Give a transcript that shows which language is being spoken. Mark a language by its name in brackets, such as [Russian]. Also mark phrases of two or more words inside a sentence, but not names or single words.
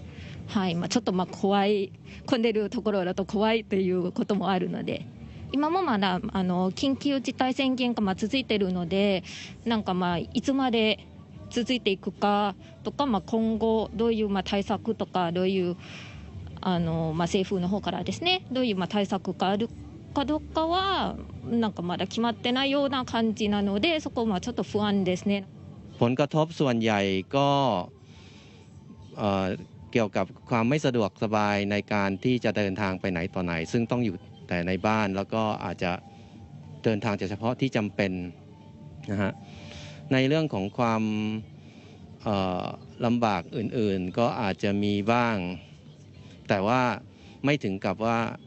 [Japanese] はい、ちょっと怖い混んでるところだと怖いということもあるので今もまだ緊急事態宣言が続いているのでいつまで続いていくかとか、今後どういう対策とかどういう政府の方からですねどういう対策があるかどうかはまだ決まってないような感じなのでそこはちょっと不安ですね。 [Thai] ผลกระทบส่วนใหญ่ก็เกี่ยวกับความไม่สะดวกสบายในการที่จะเดินทางไปไหนต่อไหนซึ่งต้องอยู่แต่ในบ้านแล้วก็อาจจะเดินทางเฉพาะที่จำเป็นนะฮะในเรื่องของความลำบากอื่นๆก็อาจจะมีบ้างแต่ว่าไม่ถึงกับว่า